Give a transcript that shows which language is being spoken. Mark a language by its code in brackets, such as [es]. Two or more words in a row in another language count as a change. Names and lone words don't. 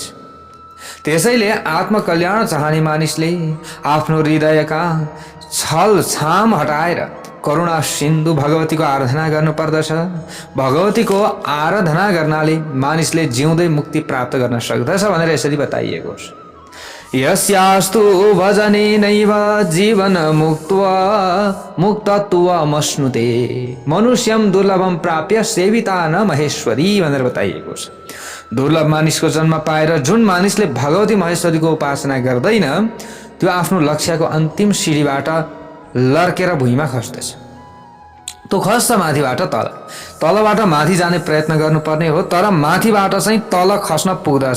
[ne] त्यसैले आत्मकल्याण चाहने मानिसले आफ्नो हृदयका छल छाम हटाएर करुणा सिन्धु भगवतीको आराधना गर्नुपर्दछ। भगवतीको आराधना गर्नाले मानिसले जिउँदै मुक्ति प्राप्त गर्न सक्दछ भनेर यसरी बताइएको छ। [sa] यस्यास्तु भजनेनैव जीवन मुक्तत्वमश्नुते मनुष्यम दुर्लभम प्राप्य सेविता न महेश्वरी [ne] भनेर बताइएको छ। दुर्लभ मानिसको जन्म पाएर जुन मानिसले भगवती महेश्वरीको उपासना गर्दैन त्यो आफ्नो लक्ष्यको अन्तिम सिडीबाट लर्केर भुइँमा खस्दछ। त्यो खस्छ माथिबाट तल, तलबाट माथि जाने प्रयत्न गर्नुपर्ने हो, तर माथिबाट चाहिँ तल खस्न पुग्दछ।